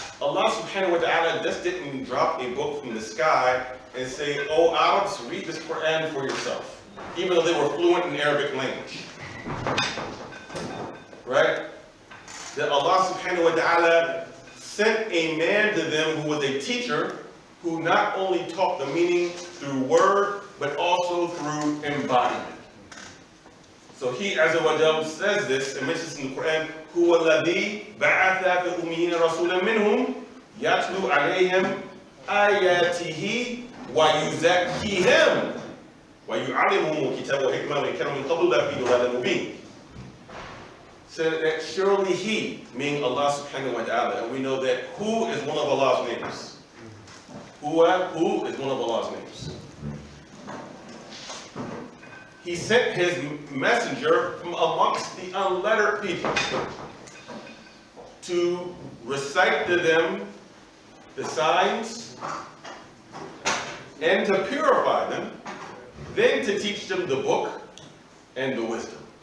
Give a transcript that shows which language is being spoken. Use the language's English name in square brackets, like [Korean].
[English] Allah subhanahu wa ta'ala just didn't drop a book from the sky and say, oh Arabs, read this Quran for yourself, even though they were fluent in Arabic language. Right? That Allah subhanahu wa ta'ala sent a man to them who was a teacher, who not only taught the meaning through word, but also through embodiment. So he, Azza wa Jal, says this and mentions in the Quran, [Arabic] هُوَ الَّذِي بَعَثَ فِي الْأُمِّيِّينَ رَسُولًا مِّنْهُمْ يَتْلُو عَلَيْهِمْ آيَاتِهِ وَيُزَكِّيهِمْ وَيُعَلِّمُهُمُ الْكِتَابَ وَالْحِكْمَةَ وَإِن كَانُوا مِن قَبْلُ لَفِي ضَلَالٍ مُبِينٍ. [English] So that surely he, meaning Allah subhanahu wa ta'ala, and we know that who is one of Allah's names. Who is one of Allah's names. He sent his messenger from amongst the unlettered people to recite to them the signs and to purify them, then to teach them the book and the wisdom.